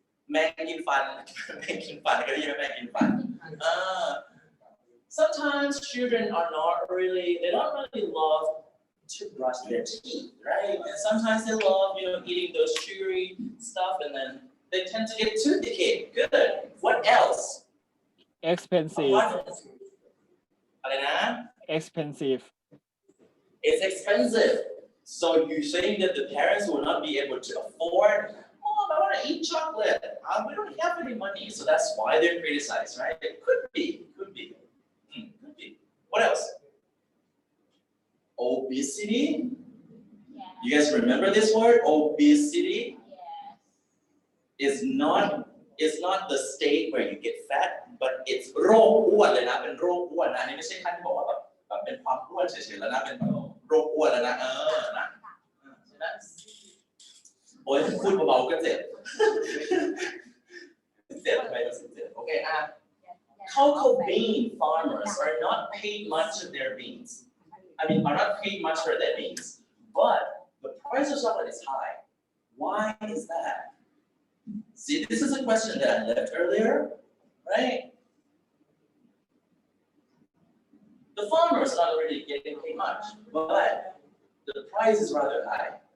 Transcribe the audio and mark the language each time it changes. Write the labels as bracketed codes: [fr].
[th] แมงกินฟัน ก็ได้ยินไหมแมงกินฟัน [en] Sometimes children they don't really love to brush their teeth, right? And sometimes they love, eating those sugary stuff, and then they tend to get tooth decay. Good. What else? expensive [th] อะไรนะ [en] expensive It's expensive. So you're saying that the parents will not be able to afford, Mom, I want to eat chocolate. We don't have any money. So that's why they're criticized, right? It could be. Could be. What else? Obesity. You guys remember this word? Obesity is not the state where you get fat, but it's [th] โรคอ้วนเลยนะเป็นโรคอ้วนนะอันนี้ไม่ใช่ขั้นที่บอกว่าแบบเป็นความอ้วนเฉยๆแล้วนะเป็นโรคอ้วนแล้วนะนะใช่ไหมโอ้ยพูดเบาๆก็เจ็บ เจ็บไปรู้สึกเจ็บโอเค [en] cocoa bean farmers are not paid much of their beans. Are not paid much for their beans, but the price of chocolate is high. Why is that? See, this is a question that I left earlier, right? The farmers are not really getting paid much, but the price is rather high.